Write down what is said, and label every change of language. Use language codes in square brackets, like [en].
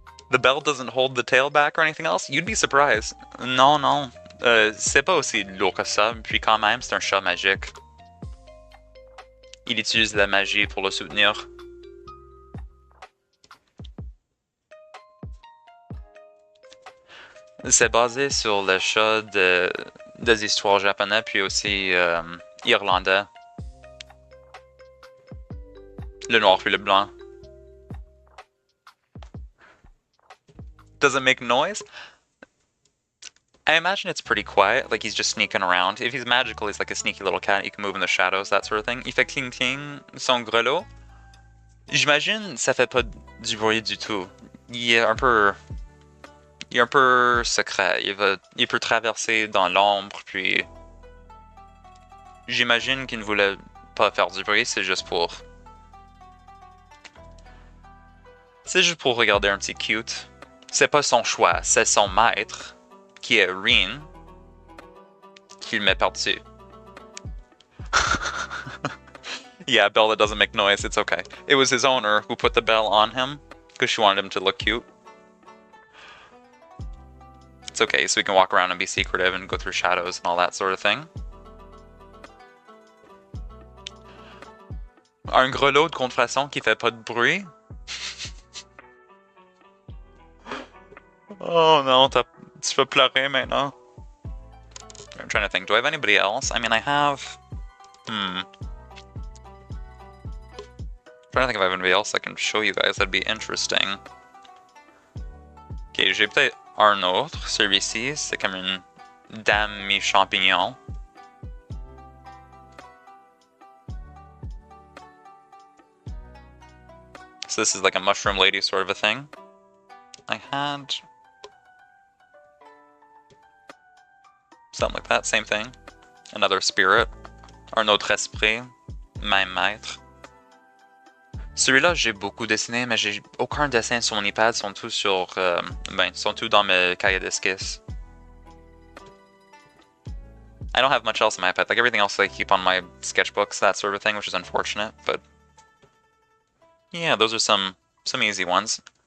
[en] The bell doesn't hold the tail back or anything else? You'd be surprised. Non. [fr] C'est pas aussi lourd que ça, puis quand même, c'est un chat magique. Il utilise la magie pour le soutenir. C'est basé sur le chat des histoires japonais, puis aussi irlandais. Le noir puis le blanc. [en] Does it make noise? I imagine it's pretty quiet, like he's just sneaking around. If he's magical, he's like a sneaky little cat, he can move in the shadows, that sort of thing. [fr] Il fait cling cling, son grelot. J'imagine ça fait pas du bruit du tout. Il est un peu secret. Il peut traverser dans l'ombre, puis... J'imagine qu'il ne voulait pas faire du bruit, c'est juste pour regarder un petit cute. C'est pas son choix, c'est son maître, qui est Rin, qui le met par-dessus. [en] Yeah, bell that doesn't make noise, it's okay. It was his owner who put the bell on him, because she wanted him to look cute. It's okay, so we can walk around and be secretive and go through shadows and all that sort of thing. [fr] Un grelot de contrefaçon qui fait pas de bruit. Oh non, tu vas pleurer maintenant. [en] I'm trying to think, do I have anybody else? I mean, I have... I'm trying to think if I have anybody else I can show you guys that'd be interesting. [fr] Ok, j'ai peut-être... Un autre, celui-ci, c'est comme une dame mi-champignon. [en] So this is like a mushroom lady sort of a thing. I had something like that, same thing. Another spirit. [fr] Un autre esprit, même maître. Celui-là, j'ai beaucoup dessiné, mais j'ai aucun dessin sur mon iPad, sont tous sur, sont tous dans mes cahiers d'esquisse. [en] I don't have much else on my iPad, like everything else I keep on my sketchbooks, that sort of thing, which is unfortunate, but yeah, those are some easy ones.